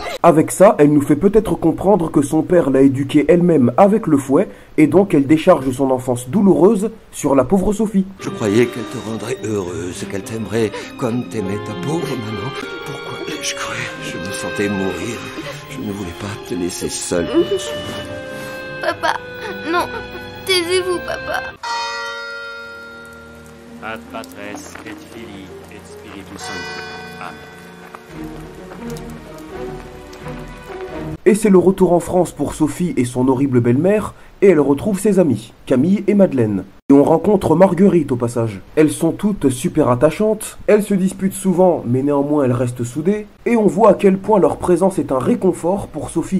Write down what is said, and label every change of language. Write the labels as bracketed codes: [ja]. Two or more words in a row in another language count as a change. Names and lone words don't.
[fr] Avec ça, elle nous fait peut-être comprendre que son père l'a éduquée elle-même avec le fouet, et donc elle décharge son enfance douloureuse sur la pauvre Sophie. Je croyais qu'elle te rendrait heureuse, qu'elle t'aimerait comme t'aimait ta pauvre maman. Pourquoi ai-je cru? Je me sentais mourir. Je ne voulais pas te laisser seule. Papa, non. Taisez-vous, papa. [la] Ad Patres et Filii et Spiritus Sancti. Amen. [fr] Et c'est le retour en France pour Sophie et son horrible belle-mère, et elle retrouve ses amis, Camille et Madeleine. Et on rencontre Marguerite au passage. Elles sont toutes super attachantes, elles se disputent souvent, mais néanmoins elles restent soudées, et on voit à quel point leur présence est un réconfort pour Sophie.